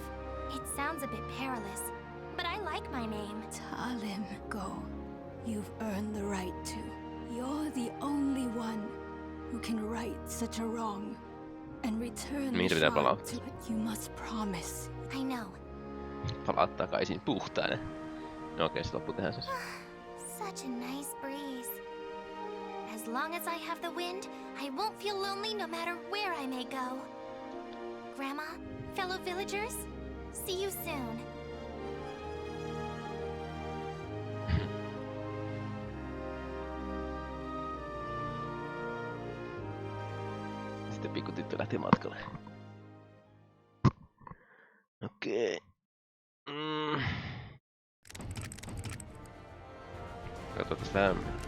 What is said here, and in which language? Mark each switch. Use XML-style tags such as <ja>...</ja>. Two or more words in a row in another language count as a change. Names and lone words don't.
<en>It sounds a bit perilous, but I like my name. Talim, go. You've earned the right to. You're the only one who can right such a wrong and return the shard to it. You must promise. I know.</en> <fi>Palaat takaisin puhtaana. No okei, se loppuu tähän siis.</fi> <en>Such a nice breeze. As long as I have the wind, I won't feel lonely no matter where I may go. Grandma, fellow villagers, see you soon.</en> <fi>Sitten pikkutyttö lähti matkalle. Okei. Katsotaan tämmönen.</fi>